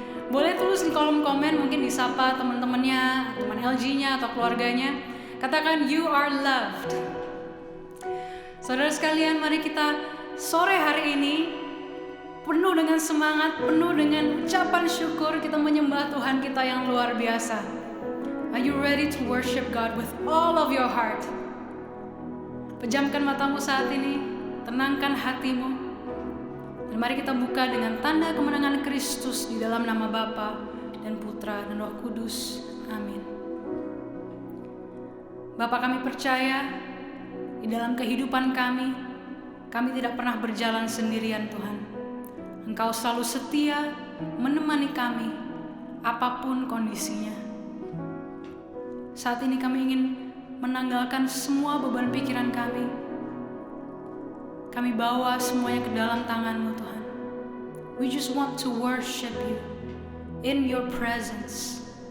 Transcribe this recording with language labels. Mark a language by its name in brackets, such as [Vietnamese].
[Indonesian] Boleh tulis di kolom komen, mungkin disapa teman-temannya, teman LG-nya atau keluarganya. Katakan, [English] you are loved. [Indonesian] Saudara sekalian, mari kita sore hari ini penuh dengan semangat, penuh dengan ucapan syukur, kita menyembah Tuhan kita yang luar biasa. [English] Are you ready to worship God with all of your heart? [Indonesian] Pejamkan matamu saat ini, tenangkan hatimu, dan mari kita buka dengan tanda kemenangan Kristus di dalam nama Bapa dan Putra dan Roh Kudus. Amin. Bapa, kami percaya di dalam kehidupan kami tidak pernah berjalan sendirian Tuhan. Engkau selalu setia menemani kami, apapun kondisinya. Saat ini kami ingin menanggalkan semua beban pikiran kami. Kami bawa semuanya ke dalam tangan-Mu Tuhan. [English] We just want to worship You in Your presence.